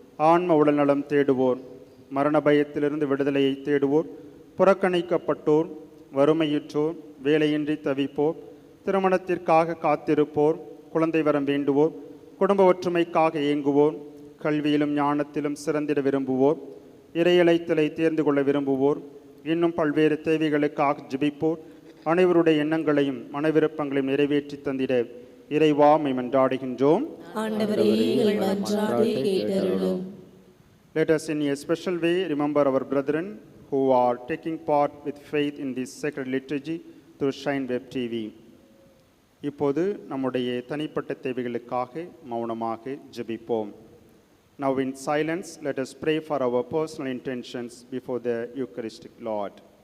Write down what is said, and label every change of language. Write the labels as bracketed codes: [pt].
[ta] ஆன்ம உடல்நலம் தேடுவோர், மரண பயத்திலிருந்து விடுதலையை தேடுவோர், புறக்கணிக்கப்பட்டோர், வறுமையுற்றோர், வேலையின்றி தவிப்போர், திருமணத்திற்காக காத்திருப்போர், குழந்தை வரம் வேண்டுவோர், குடும்ப ஒற்றுமைக்காக இயங்குவோர், கல்வியிலும் ஞானத்திலும் சிறந்திட விரும்புவோர், இறையலைத்தலை தேர்ந்து கொள்ள விரும்புவோர், இன்னும் பல்வேறு தேவைகளுக்காக ஜெபிப்போர் அனைவருடைய எண்ணங்களையும் மனவிருப்பங்களையும் நிறைவேற்றி தந்திட இறைவா உம்மை மன்றாடுகின்றோம். ஆண்டவரே, எங்கள் மன்றாட்டை கேட்டருளும். [en] Let us in a special way remember our brethren who are taking part with faith in this sacred liturgy through Shine Web TV. [ta] இப்போது நம்முடைய தனிப்பட்ட தேவைகளுக்காக மௌனமாக ஜெபிப்போம். [en] Now in silence, let us pray for our personal intentions before the Eucharistic Lord.